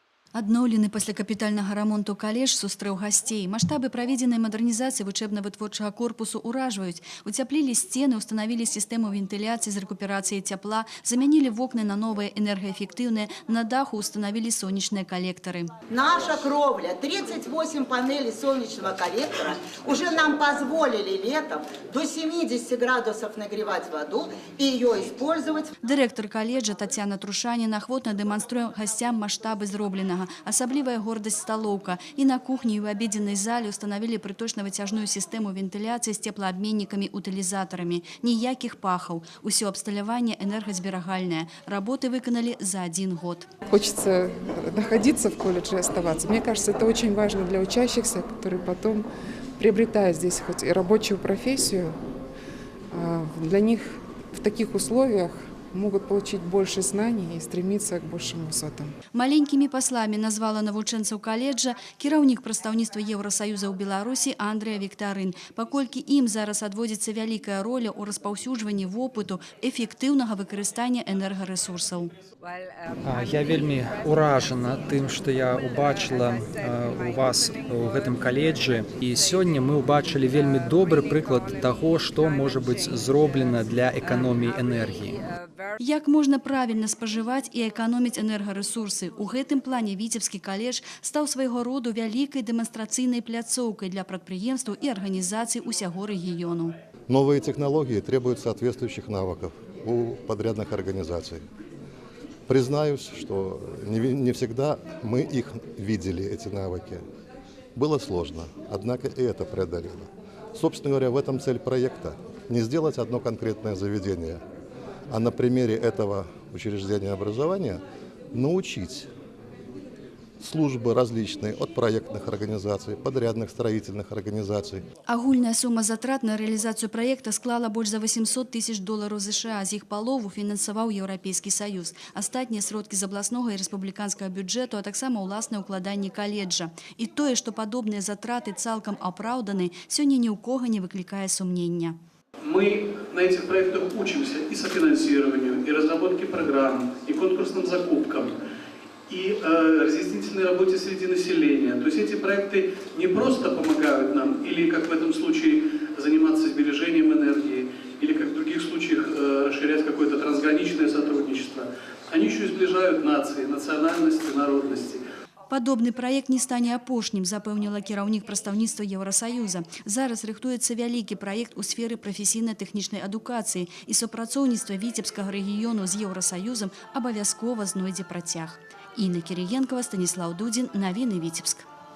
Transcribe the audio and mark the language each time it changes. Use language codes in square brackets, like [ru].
[be] Адноўлены пасля капітальнага рамонту каледж сустрэў гасцей. Маштабы праведзенай мадэрнізацыі вучэбна-вытворчага корпусу ўражваюць. Уцяплілі сцены, устанавілі сістэму вентыляцыі з рэкуперацыяй цяпла, замянілі вокны на новыя энергаэфектыўныя, на даху устанавілі сонечныя коллектары. [ru] Наша кровля, 38 панелей солнечного коллектора уже нам позволили летом до 70 градусов нагревать воду и ее использовать. [be] Дырэктар каледжа Татьяна Трушаніна ахвотна дэманструе гасцям маштабы зробленага. Асаблівая гордасць сталоўка. І на кухні, і ў абедзенай зале устанавілі прыточна-выцяжную сістэму вентыляцыі з цеплаабменнікамі-утылізатарамі. Ніякіх пахаў. Усё абсталяванне энергазберагальнае. Работы выканалі за 1 год. [ru] Хочется находиться в колледже и оставаться. Мне кажется, это очень важно для учащихся, которые потом приобретают здесь хоть и рабочую профессию. Для них в таких условиях могут получить больше знаний и стремиться к большим высотам. [be] Маленькими послами назвала навучэнцаў каледжа кіраўнік прадстаўніцтва Еўрасаюза ў Беларусі Андрыя Віктарын, паколькі ім зараз адводзіцца вялікая роля ў распаўсюджванні вопыту эфектыўнага выкарыстання энергарэсурсаў. Я вельмі уражана тым, што я убачыла у вас у гэтым каледжы. І сёння мы ўбачылі вельмі добры прыклад таго, што можа быць зроблена для эканоміі энергіі. Як можна правільна спажываць і эканоміць энергарэсурсы? У гэтым плане Віцебскі каледж стаў свайго роду вялікай дэманстрацыйнай пляцоўкай для прадпрыемстваў і арганізацый усяго рэгіёну. [ru] Новые технологии требуют соответствующих навыков у подрядных организаций. Признаюсь, что не всегда мы их видели, эти навыки. Было сложно, однако и это преодолело. Собственно говоря, в этом цель проекта – не сделать одно конкретное заведение, а на примере этого учреждения образования научить службы различные от проектных организаций, подрядных строительных организаций. [be] Агульная сума затрат [ru] на реализацию проекта [be] склала больше за $800 000 США. З іх палову фінансаваў Еўрапейскі Саюз. Астатнія сродкі з абласнога і рэспубліканскага бюджэту, а таксама ўласныя ўкладанні каледжа. І тое, што падобныя затраты цалкам апраўданы, сёння ні ў кого не выклікае сумнення. [ru] Мы на этих проектах учимся и софинансированию, и разработке программ, и конкурсным закупкам, и разъяснительной работе среди населения. То есть эти проекты не просто помогают нам, или как в этом случае заниматься сбережением энергии, или как в других случаях расширять какое-то трансграничное сотрудничество. Они еще и сближают нации, национальности, народности. [be] Падобны праект не стане апошнім, запэўніла кіраўнік прадстаўніцтва Еўрасаюза. Зараз рыхтуецца вялікі праект у сферы прафесійна-тэхнічнай адукацыі і супрацоўніцтва Віцебскага рэгіёну з Еўрасаюзам абавязкова знойдзе працяг. Інна Кірыенкава, Станіслаў Дудзін, навіны Віцебск.